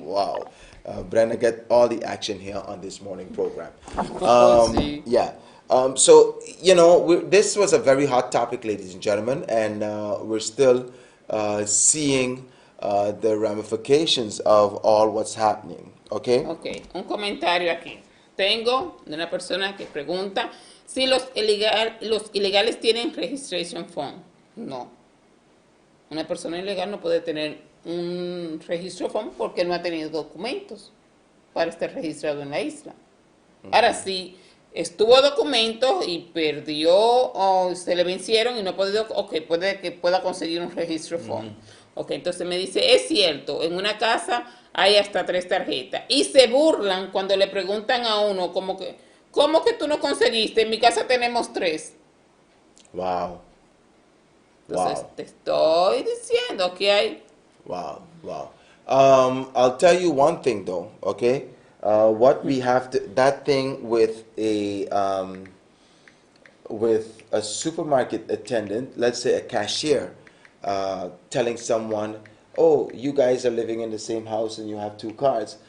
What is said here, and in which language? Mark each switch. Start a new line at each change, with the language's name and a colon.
English: Wow. Brenda get all the action here on this morning program.
Spanish: Sí.
English: Yeah. So, this was a very hot topic, ladies and gentlemen, and we're still seeing the ramifications of all what's happening. Okay?
Spanish: Ok, un comentario aquí. Tengo de una persona que pregunta si los ilegales tienen registration form. No. Una persona ilegal no puede tener un registro form porque no ha tenido documentos para estar registrado en la isla. Ahora sí, estuvo documentos y perdió o se le vencieron y no ha podido, ok, puede que pueda conseguir un registro form. Ok, entonces me dice, es cierto, en una casa hay hasta 3 tarjetas. Y se burlan cuando le preguntan a uno como que, ¿cómo que tú no conseguiste? En mi casa tenemos 3.
English: Wow.
Spanish: Entonces
English: Wow.
Spanish: te estoy diciendo que hay...
English: Wow. Wow. I'll tell you one thing though, okay? What we have to, that thing with a supermarket attendant, let's say a cashier, telling someone, oh, you guys are living in the same house and you have 2 cards.